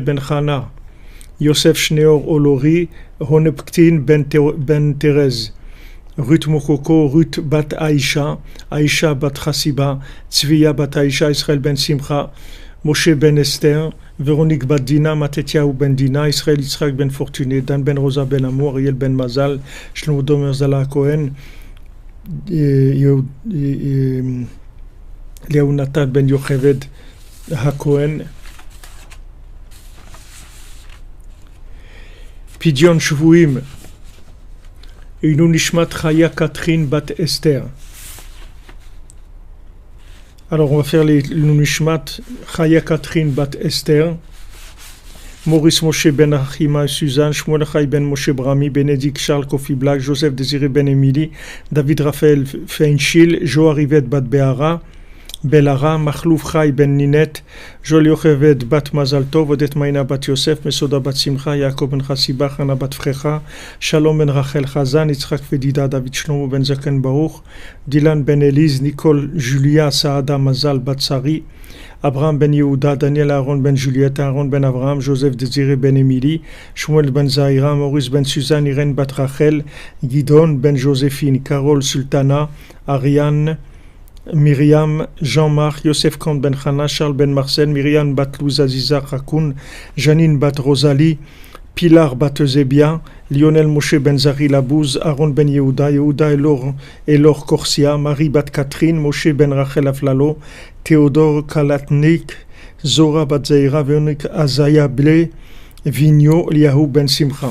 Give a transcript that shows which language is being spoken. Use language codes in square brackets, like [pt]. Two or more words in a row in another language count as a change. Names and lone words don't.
[fr] ben Chana, Yosef Shneor Olori, Honepktin ben Thérèse, Ruth Mokoko, Ruth bat Aïcha, Aïcha bat Chassiba, Tzviya bat Aïcha, Israël ben Simcha, Moshe ben Esther, Véronique bat Dina, Matetiaou ben Dina, Israël Yitzhak ben Fortuné, Dan ben Rosa ben Amour, Ariel ben Mazal, Shlomo Domer Zala Cohen, Léonatan ben Yocheved HaKohen, [he] פדיון שבויים, [fr] Inu Nishmat Chaya Catherine bat Esther. Alors on va faire les Nishmat Chaya Catherine bat Esther, Maurice Moshe ben Achima et Suzanne, Shmuel Chai ben Moshe Brami, Bénédicte Charles Kofi Black, Joseph Désiré ben Émilie, David Raphaël Feinchil, Jo Arivet bat Beara, Belara, Machlouf Chai ben Ninette, Joel Yocheved bat Mazal Tov, Odet Maïna bat Yosef, Mesoda bat Simcha, Yaakov ben Chassiba, Hana bat Frecha, Shalom ben Rachel Chazan, Yitzhak Fedida, David Shlomo ben Zaken Baruch, Dylan ben Elise, Nicole Julia, Saada Mazal bat Sari, Abraham ben Yehuda, Daniel Aaron ben Juliette, Aaron ben Abraham, Joseph Désiré ben Émilie, Shmuel ben Zahira, Maurice ben Suzanne, Irène bat Rachel, Gidon ben Joséphine, Carole Sultana, Ariane, Myriam, Jean-Marc, Yosef Kant ben Chana, Charles ben Marcel, Myriam bat Louise Aziza Rakoun, Janine bat Rosalie, Pilar bat Eusebia, Lionel Moshe ben Zari Labouze, Aaron ben Yehuda, Yehuda Elor Corsia, Marie bat Catherine, Moshe ben Rachel Aflalo, Théodore Kalatnik, Zora bat Zaira, Véronique Azaya Blé, Vigno, Liahou ben Simcha.